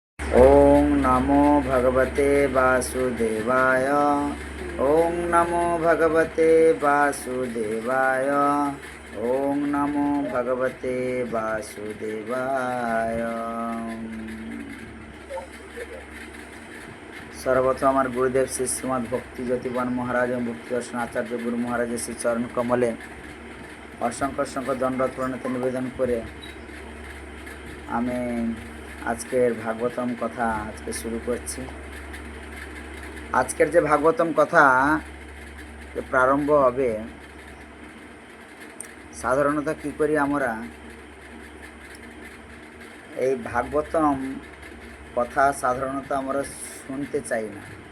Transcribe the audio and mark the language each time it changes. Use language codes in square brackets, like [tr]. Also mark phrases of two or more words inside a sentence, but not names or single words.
[sa] ओम नमो भगवते वासुदेवाय। ओम नमो भगवते वासुदेवाय। ओम नमो भगवते वासुदेवाय। [bn] सर्वप्रथम আমার গুরুদেব শ্রী শ্রীমদ ভক্তি জ্যোতিবান মহারাজ এবং ভক্তি দর্শন আচার্য গুরু মহারাজের শ্রী চরণ কমলে অসংখ্য অসংখ্য দণ্ডবত প্রণতি নিবেদন করে আমি আজকের ভাগবতম কথা আজকে শুরু করছি। আজকের যে ভাগবতম কথা প্রারম্ভ হবে, সাধারণত কি করি আমরা এই ভাগবতম কথা সাধারণত আমরা শুনতে চাই না।